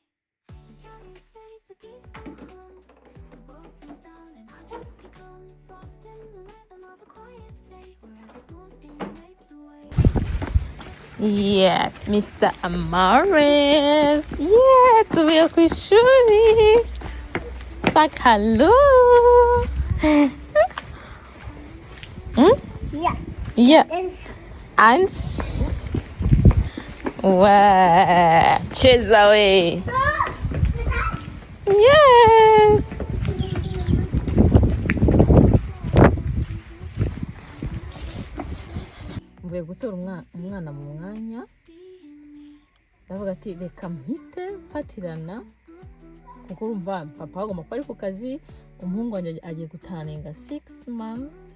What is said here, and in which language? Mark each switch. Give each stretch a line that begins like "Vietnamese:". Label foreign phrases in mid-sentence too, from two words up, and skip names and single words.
English: The journey fades, a peaceful hum. The world seems done and I just become lost in the rhythm of a quiet day, where every small thing fades away. Yes, Mr. Amaris. Yeah,
Kinyarwanda: tuvuye ku ishuri.
German: Sag hallo. Ja. Ja. Eins. Wow.
Swahili: Cheza we. Yes.
Kinyarwanda: Mvuye gutora umwana mu mwanya. Bavuga ati reka mpite mfatirana kuko urumva papa agomba kuba ari ku kazi, umuhungu wanjye agiye gutaninga 6 months.